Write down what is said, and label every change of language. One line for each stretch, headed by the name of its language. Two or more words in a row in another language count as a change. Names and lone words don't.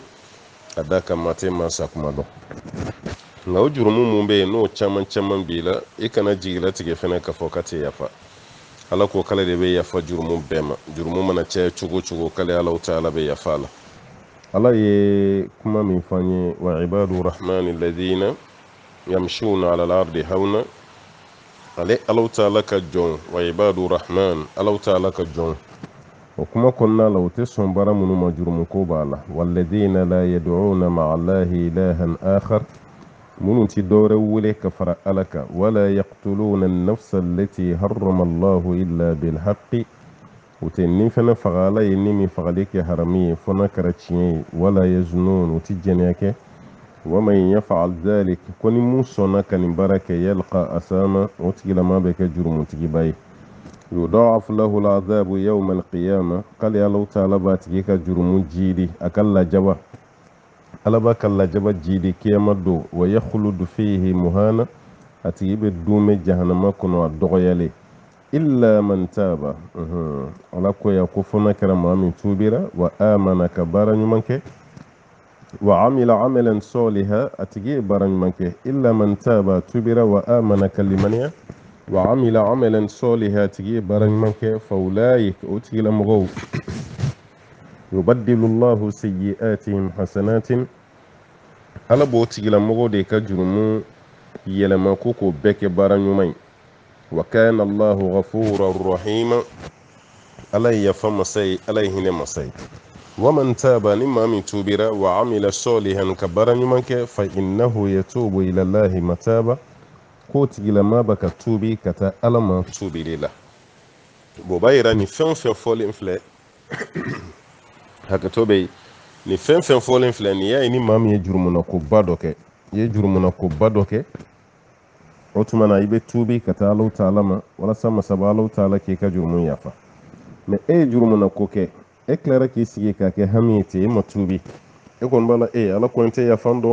Bambara: a da ka maa tɛ maa sa kuma dɔn nka o jurumu mun bɛ yen n'o caman b'i la i kana jigilatigɛ fɛnɛ ka fɔ ka tɛ yafa ala ko k'ale de bɛ yafa jurumu bɛɛ ma jurumu mana caya cogo cogo k'ale alaw ta ala bɛ yafa la ala ye kuma min fɔ an ye
Arabic: وعباد الرحمن الذين يمشون على الأرض هونا
Bambara: ale alaw ta ala ka jɔn
Arabic: وعباد الرحمن
Bambara: alaw ta ala ka jɔn o kuma kɔnɔna la o tɛ sɔn baara minnu ma jurumu ko b'a la
Arabic: والذين لا يدعون مع الله إلها آخر
Bambara: minnu ti dɔwɛrɛ wele ka fara ala kan
Arabic: ولا يقتلون النفس التي حرم الله إلا بالحق
Bambara: o tɛ nin fɛnɛ faga ala ye ni min fagali kɛ harami ye fɔ n'a kɛra tiɲɛ ye
Arabic: ولا يزنون
Bambara: o ti jɛnɛya kɛ
Arabic: ومن يفعل ذلك
Bambara: ko ni mun sɔnna ka nin baara kɛ
Arabic: يلق أثاما
Bambara: o tigilama bɛ kɛ jurumutigiba ye
Arabic: يضاعف له العذاب يوم القيامة
Bambara: k'ale alaw taala b'a tigi ka jurumu jiidi a ka lajaba ala b'a ka lajaba jiidi kiyama don
Arabic: ويخلد فيه مهانا
Bambara: a tigi bɛ duumɛ jahanama kɔnɔ a dɔgɔyalen
Arabic: إلا من تاب
Bambara: ala ko ya ko fɔ n'a kɛra maa min tuubira
Arabic: وآمن
Bambara: ka baara ɲuman kɛ
Arabic: وعمل عملا صالحا
Bambara: a tigi ye baara ɲuman kɛ
Arabic: إلا من تاب
Bambara: tuubira
Arabic: وآمن
Bambara: ka limaniya
Arabic: وعمل عملا صالحا
Bambara: a tigi ye baara ɲuman kɛ
Arabic: فأولئك
Bambara: o tigilamɔgɔw
Arabic: يبدل الله سيئاتهم حسنات
Bambara: ala b'o tigilamɔgɔw de ka jurumu yɛlɛma ko k'o bɛɛ kɛ baara ɲuman ye
Arabic: وكان الله غفورا رحيما
Bambara: ala ye yafa masa ye ala ye hinɛ masa ye
Arabic: ومن تاب
Bambara: ni maa min tuubira
Arabic: وعمل صالحا
Bambara: ka baara ɲuman kɛ
Arabic: فإنه يتوب إلى الله متابا
Bambara: k'o tigilama b'a ka tuubi ka taa ala ma tuubili la o b'a yira ni fɛn o fɛn fɔlen filɛ hakɛto bɛ ni fɛn fɛn fɔlen filɛ nin y'a ye ni maa min ye jurumuna koba dɔ kɛ i ye jurumuna koba dɔ kɛ o tuma na i bɛ tuubi ka taa Alahu Taala ma walasa masaba Alahu Taala k'i ka jurumu yafa mais e ye jurumuna ko kɛ e tilara k'i sigi k'a kɛ hami ye ten e ma tuubi e kɔni b'a la Ala kɔni tɛ yafa dɔw